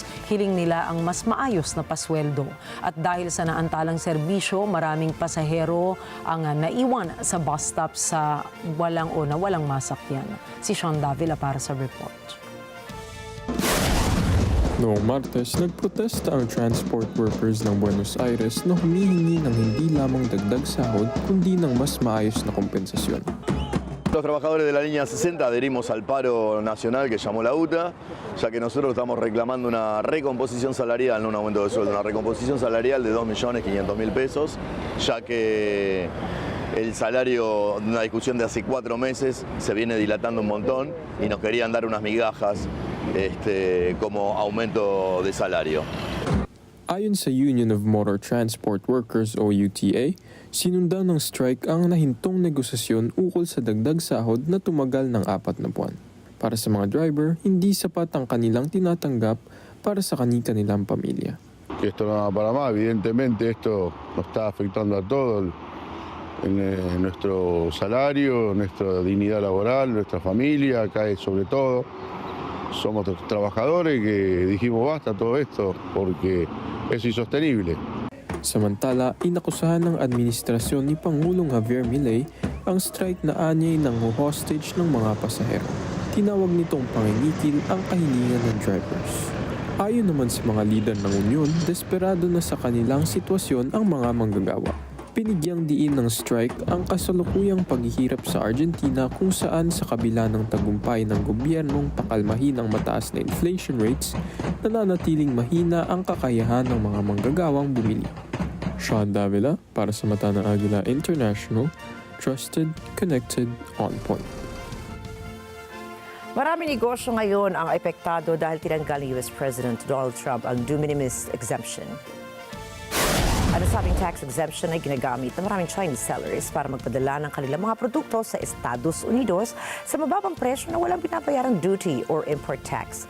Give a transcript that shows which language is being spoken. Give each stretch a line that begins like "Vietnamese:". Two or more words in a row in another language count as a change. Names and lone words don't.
Filipino: Hiling nila ang mas maayos na pasweldo. At dahil sa naantalang serbisyo, maraming pasahero ang naiwan sa
English: bus stop
Filipino: sa walang masakyan. Si Sean Davila para sa report. Noong Martes, nagprotesta ang
English: transport workers
Filipino: ng Buenos Aires na humihingi ng hindi lamang dagdag sahod kundi ng mas maayos na kompensasyon.
Spanish: Los trabajadores de la línea 60 adherimos al paro nacional que llamó la UTA, ya que nosotros estamos reclamando una recomposición salarial, no un aumento de sueldo, una recomposición salarial de 2.500.000 pesos, ya que el salario, una discusión de hace 4 meses, se viene dilatando un montón y nos querían dar unas migajas como aumento de salario.
Filipino: Ayon sa Union of Motor Transport Workers o UTA, sinundan ng strike ang nahintong negosasyon ukol sa dagdag sahod na tumagal ng 4 na buwan. Para sa mga driver, hindi sapat ang kanilang tinatanggap para sa kanilang pamilya.
Spanish: Esto no va para más, evidentemente esto nos está afectando a todos, en nuestro salario, nuestra dignidad laboral, nuestra familia, cae sobre todo. Somos trabajadores que dijimos basta todo esto porque es insostenible.
Filipino: Samantala, inakusahan ng administrasyon ni Pangulong Javier Milei ang strike na anyay ng hostage ng mga pasahero. Tinawag nitong pangingikil ang kahilingan ng drivers. Ayon naman sa mga lider ng Unyon, desperado na sa kanilang sitwasyon ang mga manggagawa. Pinigyang diin ng strike ang kasalukuyang paghihirap sa Argentina kung saan sa kabila ng tagumpay ng gobyernong pakalmahin ang mataas na
English: inflation rates,
Filipino: nananatiling mahina ang kakayahan ng mga manggagawang bumili. Sean Davila para sa Mata ng Agila International,
English: trusted, connected, on point.
Filipino: Maraming negosyo ngayon ang epektado dahil tinanggal ni US President Donald Trump ang
English: de minimis exemption.
Filipino: Ang nasabing
English: tax exemption
Filipino: ay ginagamit ng maraming
English: Chinese sellers
Filipino: para magpadala ng kanilang mga produkto sa Estados Unidos sa mababang presyo na walang binabayarang
English: duty or import tax.